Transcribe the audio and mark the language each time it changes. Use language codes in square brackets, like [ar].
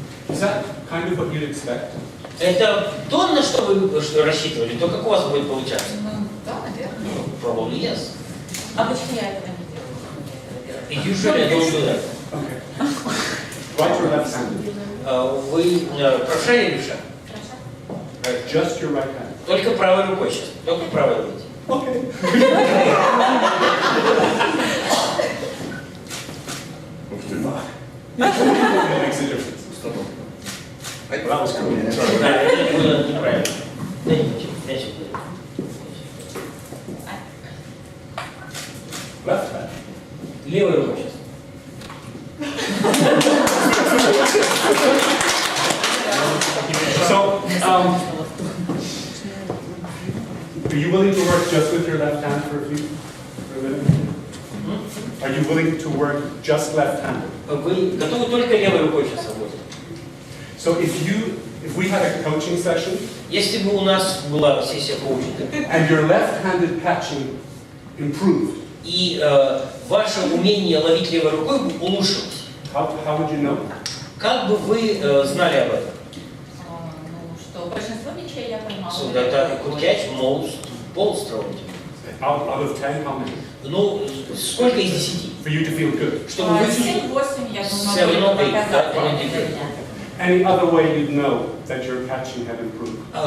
[en] Is that kind of what you'd expect? [ru] Это то, на что вы рассчитывали, то, как у вас будет получаться? Да, наверное. [en] Probably yes. [ru] А почему я этого не делаю? [en] Usually I don't do that. Right or left hand? [ru] Вы правша или левша? [en] Just your right hand. [ru] Только правой рукой сейчас. Только правой рукой. [en] Okay. Makes a difference. That was cool. [ru] Да, это было неправильно. Да ничего, мячик будет. [en] Left hand. [ru] Левой рукой сейчас. [en] So, are you willing to work just with your left hand for a minute? Are you willing to work just left-handed? [ru] Вы готовы только левой рукой сейчас работать? [en] So if we had a coaching session, [ru] если бы у нас была сессия коучинга, [en] and your left-handed catching improved, [ru] и ваше умение ловить левой рукой улучшилось, [en] how would you know? [ru] Как бы вы знали об этом? Что большинство мячей я поймала. [en] So that I could catch most balls thrown. Out of 10, how many? [ru] Ну, сколько из 10? [en] For you to feel good. [ru] Чтобы вы 7-8, я думаю, могу показать. [en] Any other way you'd know that your catching had improved?